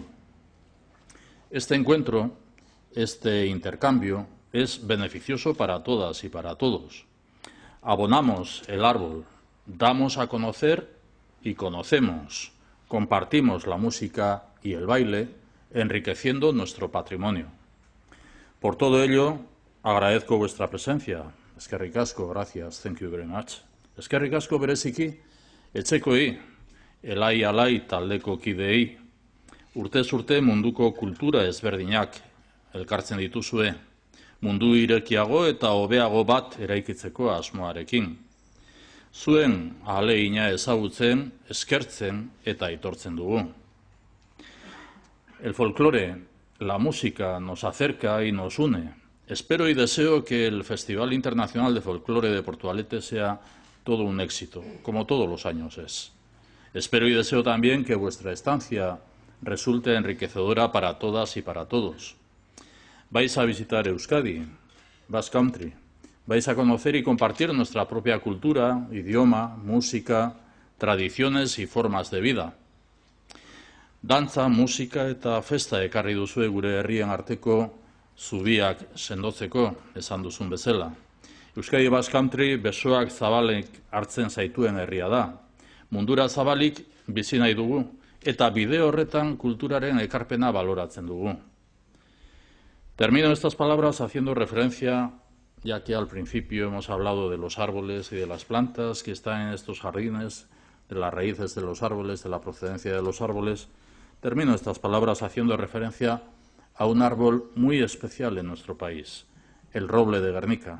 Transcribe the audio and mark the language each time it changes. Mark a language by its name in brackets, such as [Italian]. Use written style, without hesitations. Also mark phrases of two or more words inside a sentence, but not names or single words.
[Spanish] Este encuentro, este intercambio, es beneficioso para todas y para todos. Abonamos el árbol, damos a conocer y conocemos. Compartimos la música y el baile, enriqueciendo nuestro patrimonio. Por todo ello, agradezco vuestra presencia. [Basque] Eskerrik asko, [Spanish] gracias, [English] thank you very much. [Basque] Eskerrik asko bereziki, etxekoi, elai taldeko kideei, urtez urte munduko kultura ezberdinak elkartzen dituzue, mundu irekiago eta hobeago bat eraikitzeko asmoarekin. Zuen ahalegina ezagutzen, eskertzen eta aitortzen dugu. [Spanish] El folclore, la música, nos acerca y nos une. Espero y deseo que el Festival Internacional de Folclore de Portugalete sea todo un éxito, como todos los años es. Espero y deseo también que vuestra estancia resulte enriquecedora para todas y para todos. Vais a visitar Euskadi, [English] Basque Country. [Spanish] Vais a conocer y compartir nuestra propia cultura, idioma, música, tradiciones y formas de vida. [Basque] Dantza, musika eta festa ekarri duzue gure herrien arteko zubiak sendotzeko, esan duzun bezala. Euskadi [English] Basque Country [Basque] besoak zabalek hartzen zaituen herria da. Mundura zabalik bizi nahi dugu eta bide horretan kulturaren ekarpena baloratzen dugu. [Spanish] Termino estas palabras haciendo referencia, ya que al principio hemos hablado de los árboles y de las plantas que están en estos jardines, de las raíces de los árboles, de la procedencia de los árboles. Termino estas palabras haciendo referencia a un árbol muy especial en nuestro país, el roble de Guernica.